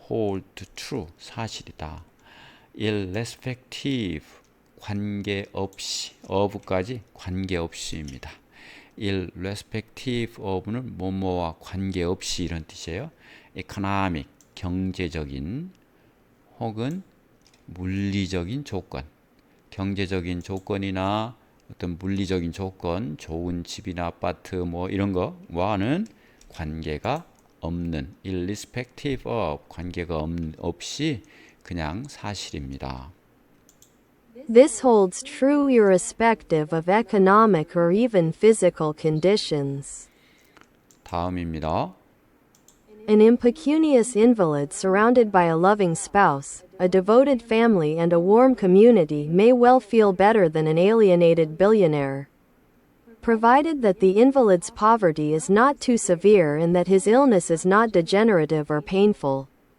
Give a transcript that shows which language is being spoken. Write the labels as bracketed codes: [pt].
[en] hold true [ko] 사실이다. [en] irrespective [ko] 관계없이 of까지 관계없이입니다. [en] irrespective of [ko] 는 뭐뭐와 관계없이 이런 뜻이에요. [en] economic [ko] 경제적인 혹은 물리적인 조건 경제적인 조건이나 어떤 물리적인 조건 좋은 집이나 아파트 뭐 이런 거와는 관계가 없는 [en] irrespective of [ko] 관계가 없이 그냥 사실입니다. [en] This holds true irrespective of economic or even physical conditions. [ko] 다음입니다. [en] An impecunious invalid surrounded by a loving spouse, a devoted family, and a warm community may well feel better than an alienated billionaire, provided that the invalid's poverty is not too severe and that his illness is not degenerative or painful.